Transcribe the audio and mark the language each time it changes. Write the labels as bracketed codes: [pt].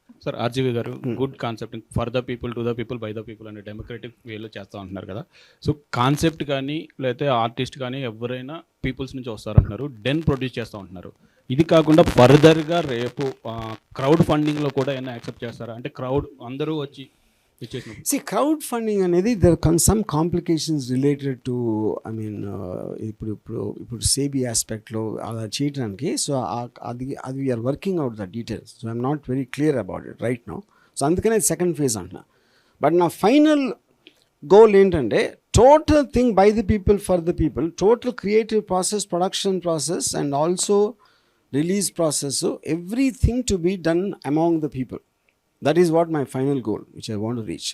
[te] Sir, RGV గారు good concept [en] for the people, to the people, by the people [te] అనే democratic వేలో చేస్తూ ఉంటున్నారు కదా. సో కాన్సెప్ట్ కానీ లేకపోతే ఆర్టిస్ట్ కానీ ఎవరైనా పీపుల్స్ నుంచి వస్తారంటున్నారు, డెన్ ప్రొడ్యూస్ చేస్తూ ఉంటున్నారు. ఇది కాకుండా ఫర్దర్గా రేపు క్రౌడ్ ఫండింగ్లో కూడా ఏమైనా యాక్సెప్ట్ చేస్తారా? అంటే క్రౌడ్ అందరూ వచ్చి ఇచ్చేసినప్పుడు. [en] See, crowd funding అనేది some complications related to, I mean, [te] ఇప్పుడు సేబీ ఆస్పెక్ట్లో అలా చేయడానికి. [en] So అది we're working out the details. So I'm not very clear about it right now. [te] So అందుకనే సెకండ్ ఫేజ్ అంటున్నా. బట్ నా ఫైనల్ గోల్ ఏంటంటే [en] Total thing by the people for the people, total creative process, production process and also release process, everything to be done among the people. That is what my final goal, which I want to reach.